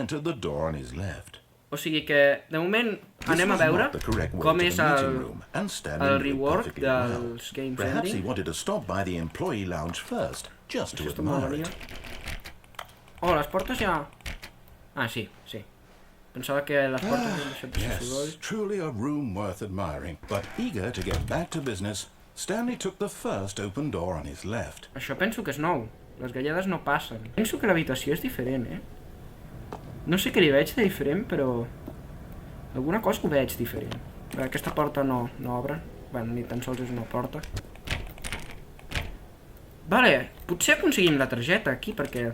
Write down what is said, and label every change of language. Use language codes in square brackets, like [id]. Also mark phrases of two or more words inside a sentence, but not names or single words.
[ca] O sigui que, de moment, anem a veure com és el rework dels Game Sending. Aquesta m'agradaria. Oh, les portes ja... Ah, sí, sí. Pensava que les portes han deixat de ser soroll. [en] Truly a room worth admiring, but eager to get back to business, Stanley took the first open door on his left. [ca] Això penso que és nou. Les gallades no passen. Penso que l'habitació és diferent, No sé què li veig de diferent, però... alguna cosa ho veig diferent. Aquesta porta no obre. Bueno, ni tan sols és una porta. Vale, potser aconseguim la targeta aquí, perquè...